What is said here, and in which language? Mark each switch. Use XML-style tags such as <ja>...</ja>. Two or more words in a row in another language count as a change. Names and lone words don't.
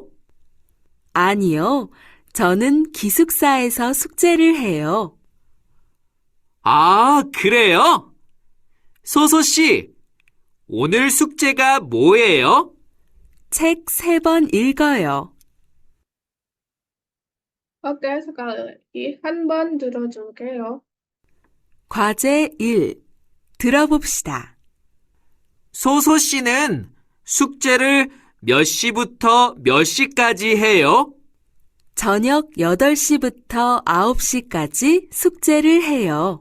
<ko>아니요. 저는 기숙사에서 숙제를 해요. 아, 그래요? 소소 씨, 오늘 숙제가 뭐예요? 책 3번 읽어요.</ko> <id>Oke, sekali lagi.</id> <ko>한번 들어줄게요. 과제 1. 들어봅시다. 소소 씨는 숙제를 몇 시부터 몇 시까지 해요? 저녁 8시부터 9시까지 숙제를 해요.</ko>